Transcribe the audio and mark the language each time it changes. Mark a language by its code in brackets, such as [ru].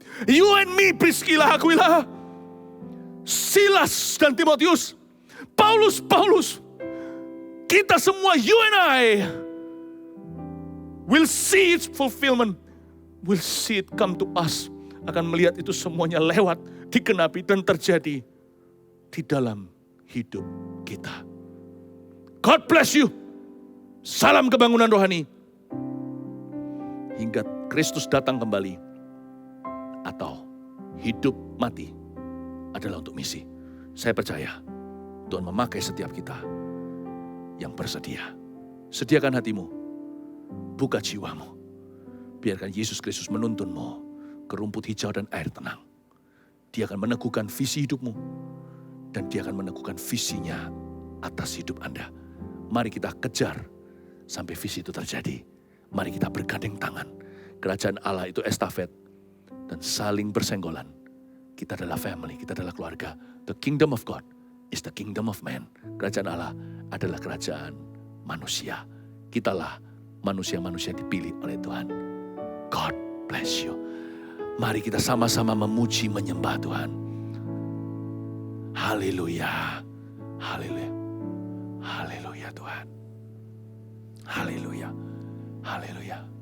[en] You and me, Priscilla, Aquila, Silas dan Timotius, Paulus, [id] kita semua, [en] you and I, will see its fulfillment, will see it come to us. [id] akan melihat itu semuanya lewat, digenapi dan terjadi di dalam hidup kita. [en] God bless you. [id] Salam kebangunan rohani. Hingga Kristus datang kembali. Atau hidup mati adalah untuk misi. Saya percaya Tuhan memakai setiap kita yang bersedia. Sediakan hatimu. Buka jiwamu. Biarkan Yesus Kristus menuntunmu ke rumput hijau dan air tenang. Dia akan meneguhkan visi hidupmu. Dan dia akan meneguhkan visinya atas hidup Anda. Mari kita kejar sampai visi itu terjadi. Mari kita bergandeng tangan. Kerajaan Allah itu estafet dan saling bersenggolan. Kita adalah family, kita adalah keluarga. [en] The kingdom of God is the kingdom of man. [id] Kerajaan Allah adalah kerajaan manusia. Kitalah manusia-manusia dipilih oleh Tuhan. [en] God bless you. [id] Mari kita sama-sama memuji, menyembah Tuhan. Haleluya. Haleluya. Haleluya Tuhan. Haleluya. Haleluya.